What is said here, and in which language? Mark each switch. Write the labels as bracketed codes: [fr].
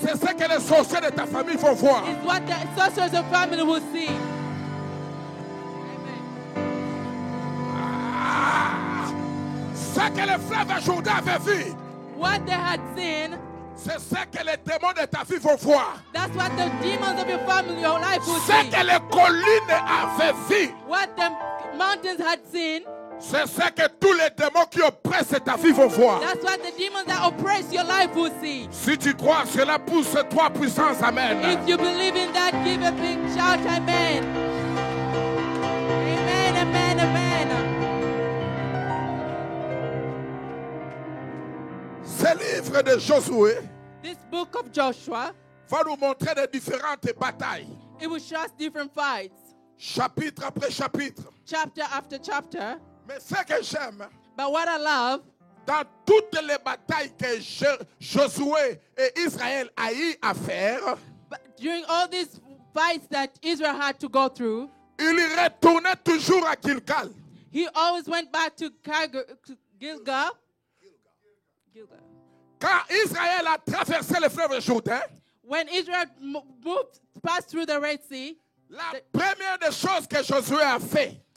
[fr] c'est ce que les sorciers de ta famille vont voir. [en] is what the sorcerers of family will see. [fr] Ah, ce que le fleuve Jourdain avait vu, [en] What they had seen, [fr] c'est ce que les démons de ta vie vont voir. [en] that's what the demons of your family, your life will [fr] Ce [en] see. [fr] que les collines avaient vu, [en] What the mountains had seen, [fr] c'est ce que tous les démons qui oppressent ta vie vont voir. [en] that's what the demons that oppress your life will see. [fr] Si tu crois, cela pousse toi puissance. [en] Amen. If you believe in that, give a big shout, amen. Amen, amen, amen. [fr] Ce livre de Josué [en] This book of Joshua, [fr] va nous montrer les différentes batailles, [en] it will show us different fights, [fr] chapitre après chapitre. [en] chapter after chapter. [fr] Mais ce que j'aime, [en] But what I love, [fr] dans toutes les batailles que Josué et Israël a eu à faire, [en] but during all these fights that Israel had to go through, [fr] il retournait toujours à Gilgal. [en] he always went back to Gilgal. [fr] Quand Israël a traversé le fleuve Jourdain, [en] When Israel passed through the Red Sea, [fr] la première des choses que Josué a fait,